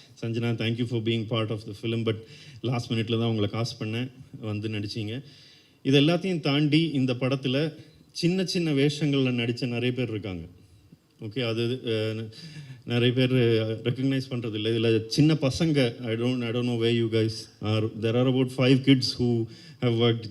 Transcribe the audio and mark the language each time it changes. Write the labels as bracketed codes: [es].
[en] Sanjana, thank you for being part of the film, but last minute-ல [ta] தான் உங்களை cost பண்ணேன், வந்து நடிச்சிங்க. இது எல்லாத்தையும் தாண்டி இந்த படத்தில் சின்ன சின்ன வேஷங்களில் நடித்த நிறைய பேர் இருக்காங்க. ஓகே, அது நிறைய பேர் ரெக்கக்னைஸ் பண்ணுறது இல்லை. இதில் சின்ன பசங்க, [en] I don't know where you guys are. There are about 5 kids who have worked.